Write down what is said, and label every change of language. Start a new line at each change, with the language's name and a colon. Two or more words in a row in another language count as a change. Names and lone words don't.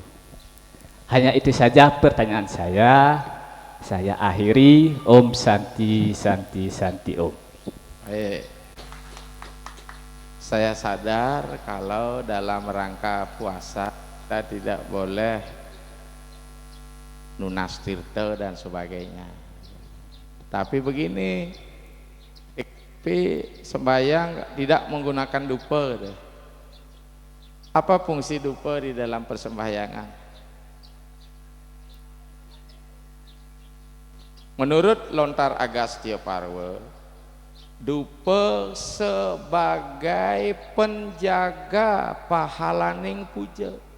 Indonesian: Hanya itu saja pertanyaan saya. Saya akhiri.
Sanskrit: Om Santi Santi Santi Om.
Indonesian: Saya sadar kalau dalam rangka puasa kita tidak boleh nunas tirta dan sebagainya. Tapi begini, sembahyang tidak menggunakan dupa. Apa fungsi dupa di dalam persembahyangan? Menurut Lontar Agastya Parwa, dupa sebagai penjaga pahalaning puja.